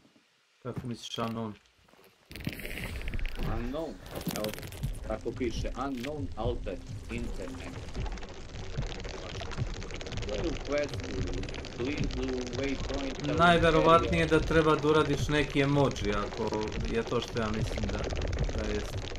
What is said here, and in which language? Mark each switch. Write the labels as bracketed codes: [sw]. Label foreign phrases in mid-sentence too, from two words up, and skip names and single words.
[sr] Kako misliš unknown? Unknown, evo tako piše, [en] unknown altar internet. [sr] U questu, blizu waypointa... Najverovatnije da treba da uradiš neki emoji, ako je to što ja mislim da jest.